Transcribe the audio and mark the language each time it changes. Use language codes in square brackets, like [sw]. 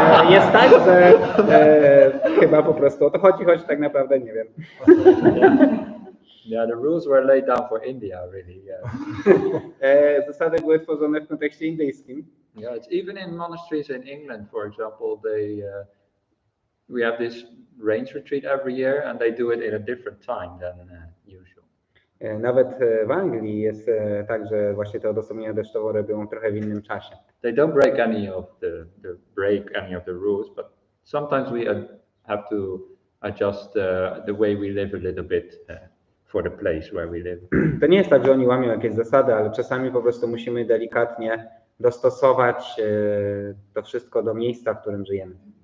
[pl] Jest tak, że chyba po prostu o to chodzi, choć tak naprawdę nie wiem. [en] Yeah, the rules were laid down for India, really. Yeah. [pl] Zasady były tworzone w kontekście indyjskim. [en] Yeah, it's even in monasteries in England, for example, we have this range retreat every year, and they do it in a different time than usual. [pl] Nawet w Anglii jest tak, że właśnie te odosobnienia deszczowe robią trochę w innym czasie. [en] They don't break any of the rules, but sometimes we have to adjust the way we live a little bit for the place where we live. [pl] To nie jest tak, że oni łamią jakieś zasady, ale czasami po prostu musimy delikatnie dostosować to wszystko do miejsca, w którym żyjemy.